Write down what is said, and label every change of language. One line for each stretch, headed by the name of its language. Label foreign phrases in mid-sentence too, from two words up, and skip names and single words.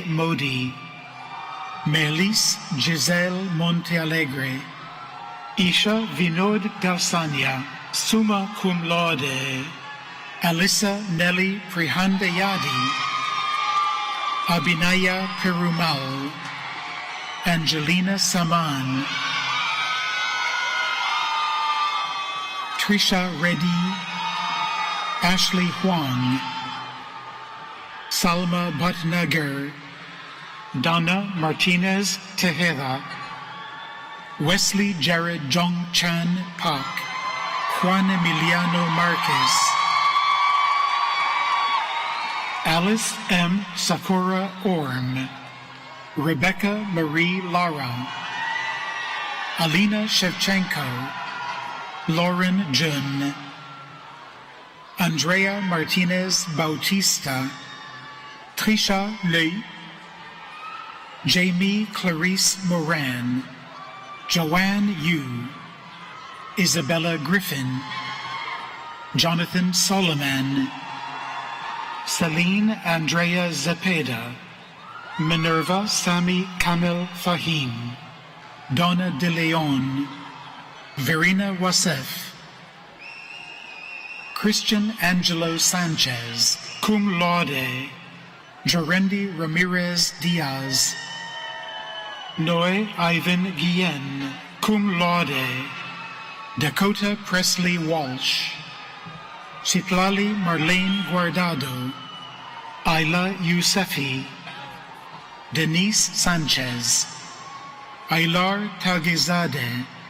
English: Modi, Melis Giselle Montealegre, Isha Vinod Dalsania,
Latin: summa cum laude,
English: Alyssa Nelly Prihandayadi, Abinaya Perumal, Angelina Saman, Trisha Reddy, Ashley Huang, Salma Bhatnagar, Donna Martinez Tejeda, Wesley Jared Jong Chan Pak, Juan Emiliano Marquez, Alice M. Sakura Orm, Rebecca Marie Lara, Alina Shevchenko, Lauren Jun, Andrea Martinez Bautista, Trisha Lei, Jamie Clarice Moran, Joanne Yu, Isabella Griffin, Jonathan Solomon, Celine Andrea Zepeda, Minerva Sami Kamil Fahim, Donna De Leon, Verena Wasef, Christian Angelo Sanchez,
Latin: cum laude,
English: Jorendi Ramirez Diaz, Noe Ivan Guillen,
Latin: cum laude,
English: Dakota Presley Walsh, Citlali Marlene Guardado, Ayla Yousefi, Denise Sanchez, Aylar Tagizade,